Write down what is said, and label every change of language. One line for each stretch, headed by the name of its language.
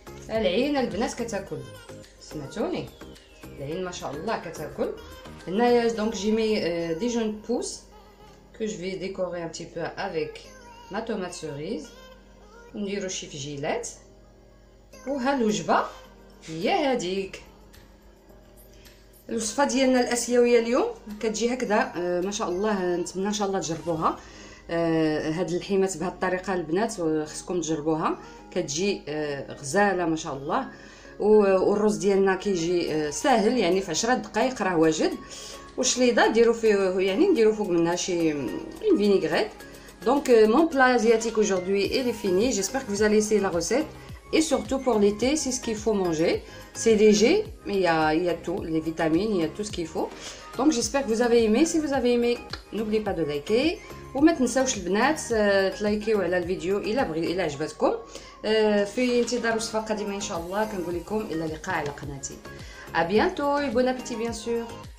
Arabic: العين البنات كتاكل، سمعتوني العين ما شاء الله كتاكل.
French: هنايا دونك جي مي دي جون بوس que je vais décorer un petit peu avec ma tomate cerise.
Arabic: نديرو شي فجيلات. وها الوجبه هي هذيك الوصفه ديالنا الاسيويه اليوم كتجي هكذا. ما شاء الله نتمنى ان شاء الله تجربوها. هاد اللحيمات بهاد الطريقه البنات خصكم تجربوها، كتجي غزاله ما شاء الله. والرز ديالنا كيجي ساهل يعني في 10 دقائق راه واجد. والشليضه ديروا فيه يعني نديروا فوق منها شي فينيغريت.
French: Donc mon plat asiatique aujourd'hui il est fini. J'espère que vous allez essayer la recette et surtout pour l'été c'est ce qu'il faut manger. C'est léger mais il y a tout, les vitamines, il y a tout ce qu'il faut. Donc j'espère que vous avez aimé. Si vous avez aimé n'oubliez pas de liker
Arabic: وما تنساوش البنات تلايكيو على الفيديو الى عجبتكم. في انتظار وصفه قادمه ان شاء الله. كنقول لكم الى اللقاء على قناتي.
French: À bientôt et bon appétit bien sûr.